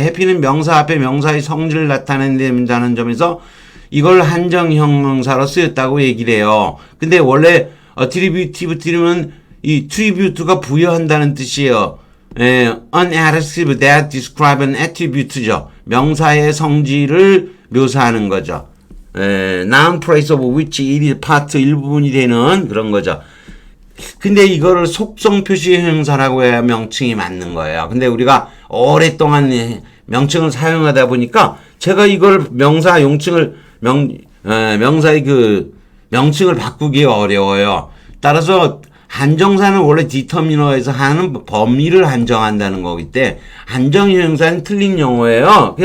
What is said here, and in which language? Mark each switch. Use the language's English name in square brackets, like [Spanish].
[Korean] happy는 명사 앞에 명사의 성질을 나타낸다는 점에서 이걸 한정 형용사로 쓰였다고 얘기를 해요. 근데 원래 attributive 들으면 이 attribute가 부여한다는 뜻이에요. [English] An adjective that describe an attribute죠. [Korean] 명사의 성질을 묘사하는 거죠. [English] noun phrase of which it is part [Korean] 일부분이 되는 그런 거죠. 근데 이거를 속성 표시 형용사라고 해야 명칭이 맞는 거예요. 근데 우리가 오랫동안 명칭을 사용하다 보니까 제가 이걸 명사 용칭을 명사의 그 명칭을 바꾸기 어려워요. 따라서 한정사는 원래 디터미너에서 하는 범위를 한정한다는 거기 때문에 한정 형용사는 틀린 용어예요.